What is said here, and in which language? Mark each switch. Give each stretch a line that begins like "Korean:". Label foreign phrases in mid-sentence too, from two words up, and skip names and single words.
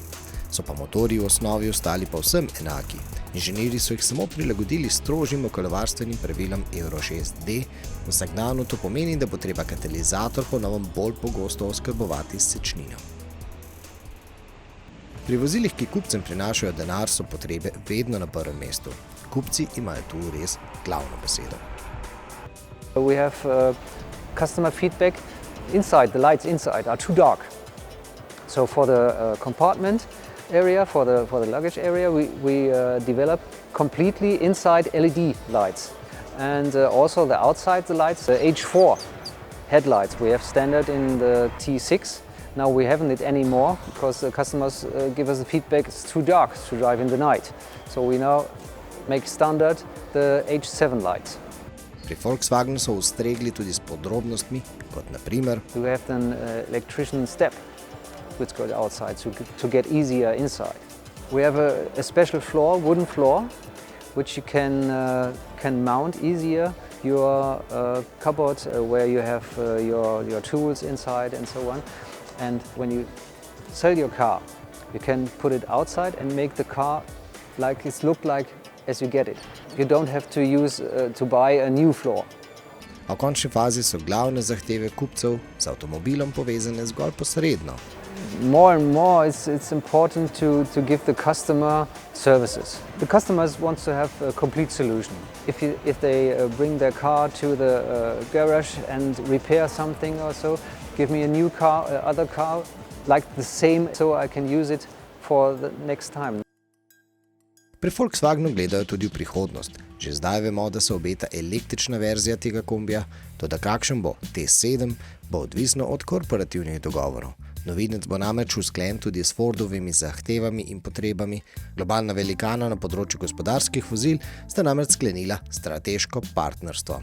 Slovenian: So pa motorji v osnovi ostali povsem enaki. Inženirji so jih samo prilagodili strožjim okoljevarstvenim pravilom Euro 6D. V zagnanu to pomeni, da bo treba katalizator po novem bolj pogosto oskrbovati s sečnino. Pri vozilih, ki kupcem prinašajo denar, so potrebe vedno na prvem mestu. Kupci imajo tu res glavno besedo.
English: We have customer feedback inside. The lights inside are too dark. So for the compartment area, for the luggage area, we develop completely inside LED lights. And also the outside the lights, the H4 headlights we have standard in the T6. Now we haven't it anymore because the customers give us the feedback it's too dark to drive in the night. So we now make standard the H7 lights.
Slovenian: Pri Volkswagenu so ustregli tudi s podrobnostmi, kot na primer
English: We have an electrician step which goes outside to get easier inside. We have a special floor, wooden floor, which you can mount easier your cupboard where you have your tools inside and so on. And when you sell your car, you can put it outside and make the car like it look like as you get it. You don't have to use to buy a new floor.
Slovenian: A v končni fazi so glavne zahteve kupcev z avtomobilom povezane zgolj posredno.
English: More and more it's important to give the customer services. The customers want to have a complete solution. If they bring their car to the garage and repair something or so, give me a new car, other car like the same so I can use it for the next time.
Slovenian: Pri Volkswagenu gledajo tudi v prihodnost. Že zdaj vemo, da se obeta električna verzija tega kombija, toda kakšen bo T7, bo odvisno od korporativnih dogovorov. Novinec bo namreč usklajen tudi s Fordovimi zahtevami in potrebami. Globalna velikana na področju gospodarskih vozil sta namreč sklenila strateško partnerstvo.